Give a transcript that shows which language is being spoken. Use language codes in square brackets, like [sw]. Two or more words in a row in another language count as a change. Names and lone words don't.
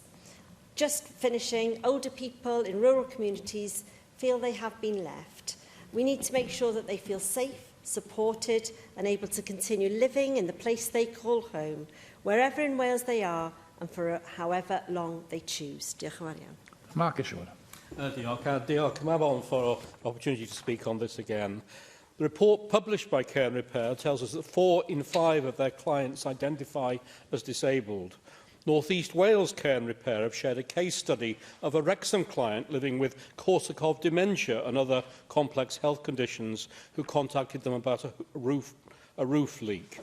[en] Just finishing, older people in rural communities feel they have been left. We need to make sure that they feel safe, supported and able to continue living in the place they call home, wherever in Wales they are and for however long they choose. [cy] Diolch yn fawr iawn. Mark Ashford. [en] Diolch Mabon for the opportunity to speak on this again. The report published by Care and Repair tells us that 4 in 5 of their clients identify as disabled. North East Wales Care and Repair have shared a case study of a Wrexham client living with Korsakoff dementia and other complex health conditions who contacted them about a roof leak.